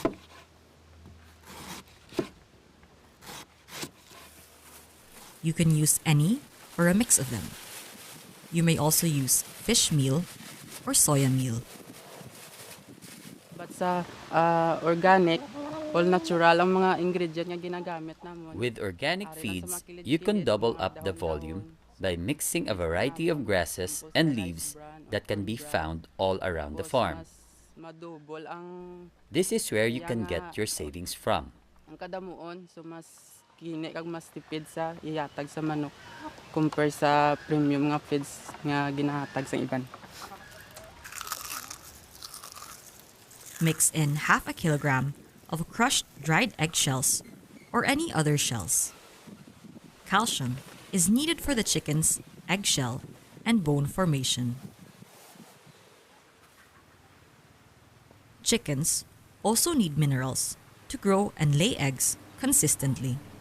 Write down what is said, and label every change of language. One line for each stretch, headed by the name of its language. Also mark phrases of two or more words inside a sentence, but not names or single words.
English: You can use any or a mix of them. You may also use fish meal or soya meal.
Hiligaynon: But sa organic,
English: all natural
Hiligaynon: ang mga ingredient nga ginagamit namon.
English: With organic feeds, you can double up the volume by mixing a variety of grasses and leaves that can be found all around the farm. This is where you can get your savings from.
Hiligaynon: Ang kadamuon, so mas kini kag mas tipid sa ihatag sa manok compare sa premium nga feeds nga ginahatag sa iban.
English: Mix in half a kilogram of crushed dried eggshells or any other shells. Calcium is needed for the chicken's eggshell and bone formation. Chickens also need minerals to grow and lay eggs consistently.